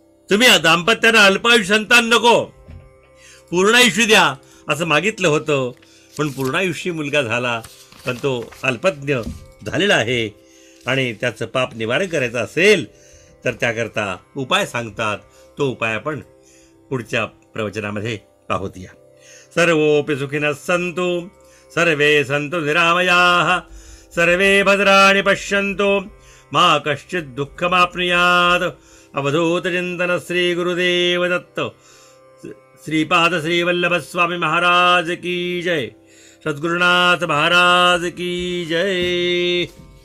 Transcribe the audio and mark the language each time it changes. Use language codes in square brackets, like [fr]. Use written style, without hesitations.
[mr] तुम्ही दाम्पत्यानं अल्पायुष्य संतान नको, पूर्णायुष्य द्या असं मागितलं होतं, पण पूर्णायुष्य मुलगा झाला, पण तो अल्पज्ञ झालेला आहे. आणि त्याचं पाप निवारण करायचं असेल तर त्याकरता उपाय सांगतात. तो उपाय आपण पुढच्या प्रवचनामध्ये पाहूत. [sa] या सर्वोपि सुखिनः सन्तु, सर्वे सन्तु निरामयाः, सर्वे भद्राणि पश्यन्तु, मा कश्चित् दुःखमाप्नुयात्. [mr] अवधूत चिंतन श्री गुरुदेव दत्त. [hi] श्रीपाद श्री वल्लभ स्वामी महाराज की जय. सद्गुरुनाथ महाराज की जय.